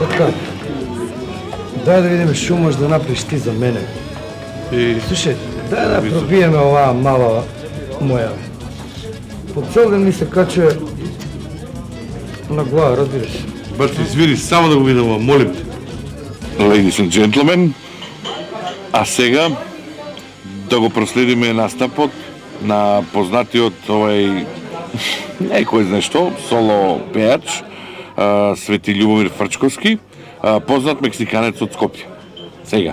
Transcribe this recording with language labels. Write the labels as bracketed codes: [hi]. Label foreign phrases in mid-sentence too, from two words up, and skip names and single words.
[mk] Батка, дай да видиме што можеш да направиш ти за мене. Слушай, дай да пробиеме оваа мала моја. По цел ден ми се качува на глава, разбираш. Брат, извини, само да го видам, молим те. [en] Ladies and gentlemen, [mk] а сега да го проследиме настапот на познатиот овај некој знае што, соло пејач, Свети Љубомир Фрчковски, познат мексиканец од Скопје. Сега.